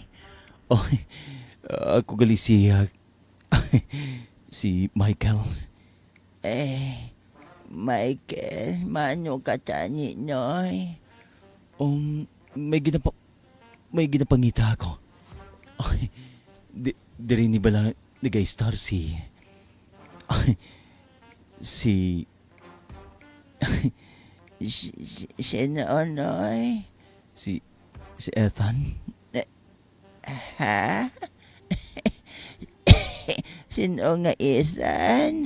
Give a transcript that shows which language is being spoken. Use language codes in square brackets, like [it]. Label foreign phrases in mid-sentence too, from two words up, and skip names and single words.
[hil] Oh, ako gali si Michael. Michael, mano ka tani, noy? May ginapangita ako. Ay, di rin ni bala nag-star ay, si, Sino, noy? si Ethan. Ha? Sino nga Ethan?